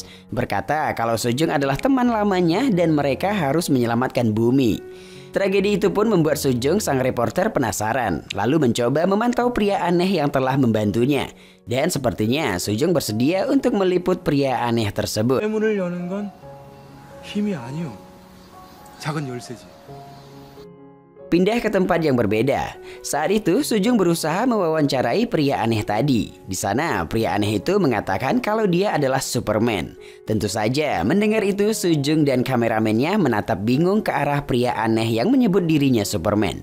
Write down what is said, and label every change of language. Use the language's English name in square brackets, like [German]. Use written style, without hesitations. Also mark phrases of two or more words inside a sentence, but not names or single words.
[Indonesian] Berkata kalau Soo-jung adalah teman lamanya dan mereka harus menyelamatkan bumi. Tragedi itu pun membuat Soo-jung sang reporter penasaran, lalu mencoba memantau pria aneh yang telah membantunya. Dan sepertinya Soo-jung bersedia untuk meliput pria aneh tersebut. [Korean] 문을 여는 건 힘이 아니요. 작은 열쇠지. [Indonesian] Pindah ke tempat yang berbeda. Saat itu Soo-jung berusaha mewawancarai pria aneh tadi. Di sana pria aneh itu mengatakan kalau dia adalah Superman. Tentu saja mendengar itu Soo-jung dan kameramennya menatap bingung ke arah pria aneh yang menyebut dirinya Superman.